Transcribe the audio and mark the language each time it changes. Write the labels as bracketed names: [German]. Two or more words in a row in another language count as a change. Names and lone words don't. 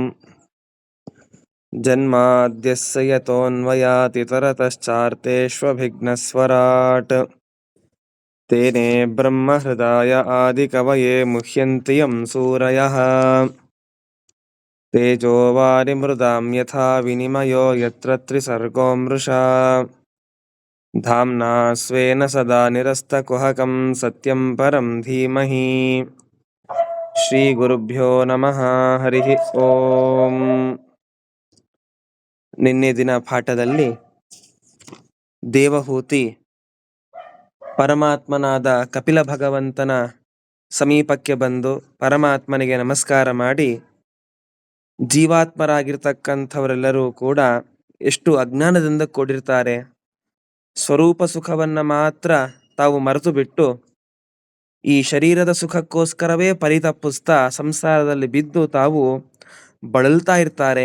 [Sanskrit] ಜನ್ಮಾದ್ಯಸ್ಯ ಯತೋನ್ವಯಾತಿ ತರತಶ್ಚಾರ್ಥೇಷ್ವಭಿಘ್ನಸ್ವರಾಟ್ ತೇನೇ ಬ್ರಹ್ಮ ಹೃದಯ ಆದಿಕವಯೇ ಮುಹ್ಯಂತಿ ಯಂ ಸೂರಯಃ ತೇಜೋ ವಾರಿಮೃದಾಂ ಯಥಾ ವಿನಿಮಯೋ ಯತ್ರ ತ್ರಿಸರ್ಗೋ ಮೃಷಾ ಧಾಮ್ನಾ ಸ್ವೇನ ಸದಾ ನಿರಸ್ತಕುಹಕಂ ಸತ್ಯಂ ಪರಂ ಧೀಮಹಿ. ಶ್ರೀ ಗುರುಭ್ಯೋ ನಮಃ. ಹರಿ ಓಂ. [Kannada] ನಿನ್ನೆ ದಿನ ಪಾಠದಲ್ಲಿ ದೇವಹೂತಿ ಪರಮಾತ್ಮನಾದ ಕಪಿಲ ಭಗವಂತನ ಸಮೀಪಕ್ಕೆ ಬಂದು ಪರಮಾತ್ಮನಿಗೆ ನಮಸ್ಕಾರ ಮಾಡಿ, ಜೀವಾತ್ಮರಾಗಿರ್ತಕ್ಕಂಥವರೆಲ್ಲರೂ ಕೂಡ ಎಷ್ಟು ಅಜ್ಞಾನದಿಂದ ಕೂಡಿರ್ತಾರೆ, ಸ್ವರೂಪ ಸುಖವನ್ನ ಮಾತ್ರ ತಾವು ಮರೆತು ಬಿಟ್ಟು ಈ ಶರೀರದ ಸುಖಕ್ಕೋಸ್ಕರವೇ ಪರಿತಪ್ಪಿಸ್ತಾ ಸಂಸಾರದಲ್ಲಿ ಬಿದ್ದು ತಾವು ಬಳಲ್ತಾ ಇರ್ತಾರೆ.